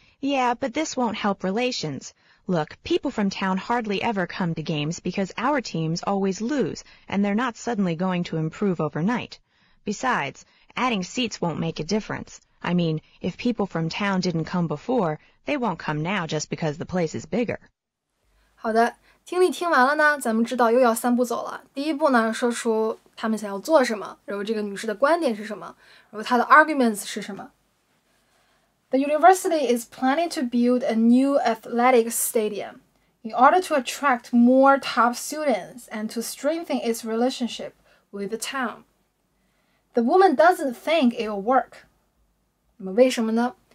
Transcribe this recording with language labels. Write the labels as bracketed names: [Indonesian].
[English] Yeah, but this won't help relations. Look, people from town hardly ever come to games because our teams always lose, and they're not suddenly going to improve overnight. Besides, adding seats won't make a difference. I mean, if people from town didn't come before, they won't come now just because the place is bigger. [Chinese] 好的，听力听完了呢，咱们知道又要3步走了。第一步呢，说出他们想要做什么，然后这个女士的观点是什么，然后她的 arguments 是什么。 [English] The university is planning to build a new athletic stadium in order to attract more top students and to strengthen its relationship with the town. The woman doesn't think it will work. [Chinese] 那么为什么呢？